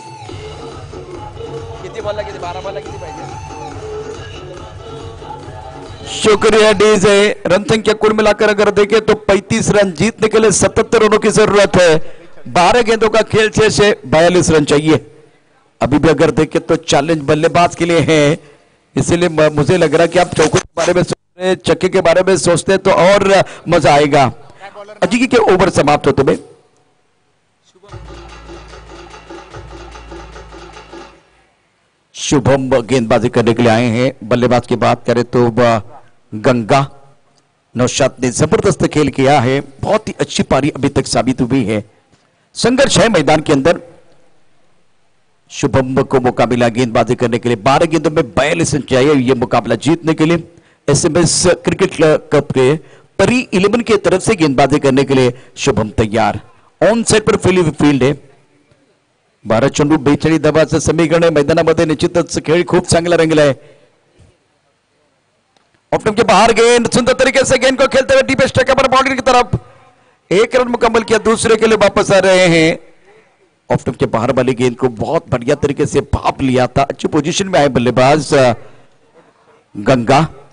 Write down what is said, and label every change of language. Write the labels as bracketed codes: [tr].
[mr] किती बॉलला किती, 12 बॉलला किती पाहिजे? [hi] शुक्रिया डीजे। रन संख्या कुल मिलाकर अगर देखें तो 35 रन, जीतने के लिए 77 रनों की जरूरत है। 12 गेंदों का खेल शेष है, 42 रन चाहिए। अभी भी अगर देखें तो चैलेंज बल्लेबाज के लिए है, इसीलिए मुझे लग रहा है कि आप चौकों के बारे में सोच रहे, छक्के के बारे में सोचते तो और मजा आएगा। अजिंक्य के ओवर समाप्त होते हुए शुभम गेंदबाजी करने के लिए आए हैं। बल्लेबाज की बात करें तो गंगा नौशाद ने जबरदस्त खेल किया है, बहुत ही अच्छी पारी अभी तक साबित हुई है। संघर्ष है मैदान के अंदर। शुभम को मौका मिला गेंदबाजी करने के लिए। 12 गेंदों में 42 रन चाहिए ये मुकाबला जीतने के लिए। एसएमएस क्रिकेट कप के परी 11 की तरफ से गेंदबाजी करने के लिए शुभम तैयार। [mr] ऑन साइड पर फील्ड आहे। 12 चेंडू 42 धावांचं समीकरण आहे। मैदानामध्ये निश्चितच खेळ खूप चांगला रंगला है। [hi] ऑफ के बाहर गेंद सुंदर तरीके से गेंद को खेलते हुए डीप स्ट्राइक पर बाउंड्री की तरफ 1 रन मुकम्मल किया। दूसरे के लिए वापस आ रहे हैं। ऑफ के बाहर वाली गेंद को बहुत बढ़िया तरीके से भाप लिया था। अच्छी पोजीशन में आए बल्लेबाज गंगा।